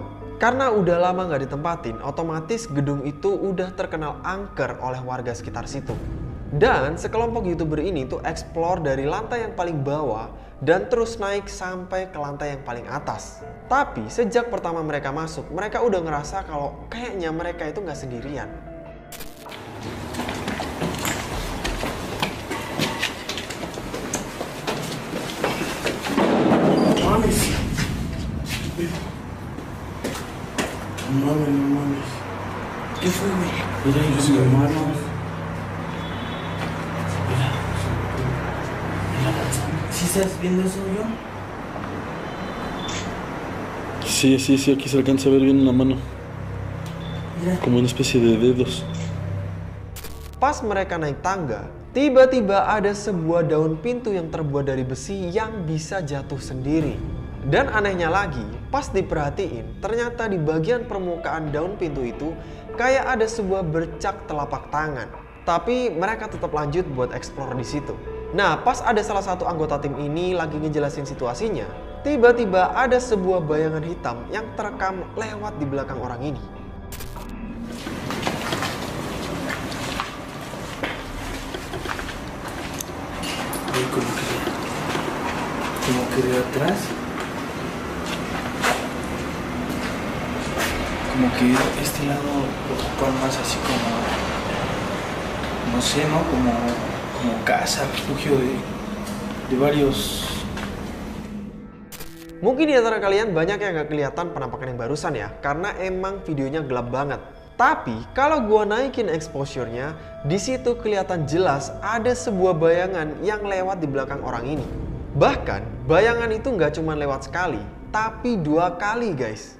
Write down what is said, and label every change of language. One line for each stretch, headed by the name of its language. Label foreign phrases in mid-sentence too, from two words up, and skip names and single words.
Indonesian: Karena udah lama nggak ditempatin, otomatis gedung itu udah terkenal angker oleh warga sekitar situ. Dan sekelompok YouTuber ini tuh explore dari lantai yang paling bawah dan terus naik sampai ke lantai yang paling atas. Tapi sejak pertama mereka masuk, mereka udah ngerasa kalau kayaknya mereka itu nggak sendirian.
Spanish: Mames. No mames, no mames. ¿Qué fue, güey? Mira, yo soy hermano. Mira. Mira, ¿sí estás viendo eso yo? Sí, aquí se alcanza a ver bien en la mano. Como una especie de dedos.
Indonesian: Pas mereka naik tangga, tiba-tiba ada sebuah daun pintu yang terbuat dari besi yang bisa jatuh sendiri. Dan anehnya lagi, pas diperhatiin, ternyata di bagian permukaan daun pintu itu kayak ada sebuah bercak telapak tangan. Tapi mereka tetap lanjut buat explore di situ. Nah, pas ada salah satu anggota tim ini lagi ngejelasin situasinya, tiba-tiba ada sebuah bayangan hitam yang terekam lewat di belakang orang ini.
Spanish: Como que de atrás, como que este lado ocupan más así como, no sé, ¿no? Como casa, refugio de varios.
Indonesian: Mungkin di antara kalian banyak yang gak kelihatan penampakan yang barusan ya, karena emang videonya gelap banget. Tapi kalau gua naikin exposure-nya, di situ kelihatan jelas ada sebuah bayangan yang lewat di belakang orang ini. Bahkan bayangan itu nggak cuma lewat sekali, tapi 2 kali guys.